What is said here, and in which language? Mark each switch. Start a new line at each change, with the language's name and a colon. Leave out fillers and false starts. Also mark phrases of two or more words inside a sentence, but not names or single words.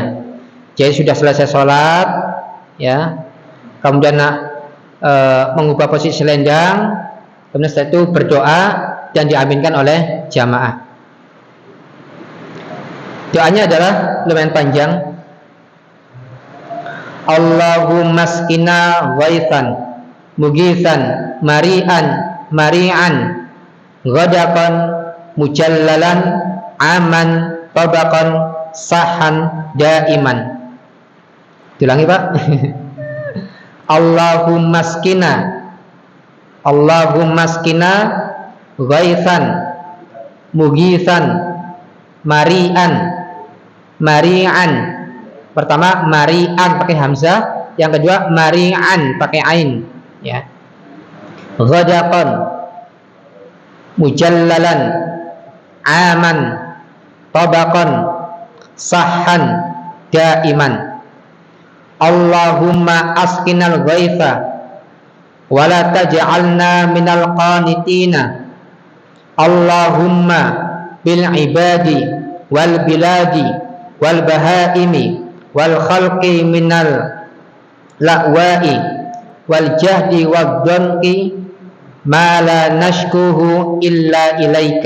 Indonesian: Jadi sudah selesai sholat, ya, kemudian mengubah posisi selendang, kemudian setelah itu berdoa dan diaminkan oleh jamaah. Doanya adalah lumayan panjang.
Arabic: اللهم اسقنا غيثا مغيثا مريئا مريعا غدقا مجللا عاما طبقا سحا دائما.
Indonesian: Diulangi Pak.
Arabic: اللهم اسقنا غيثا مغيثا مريئا.
Indonesian: Pertama mari'an pakai hamzah, yang kedua mari'an pakai ain, ya.
Arabic: غدقا مجللا عاما طبقا سحا دائما. اللهم اسقنا الغيث ولا تجعلنا من القانطين. اللهم بالعباد والبلاد والبهائم والخلق من اللأواء والجهد والضنك ما لا نشكوه إلا إليك.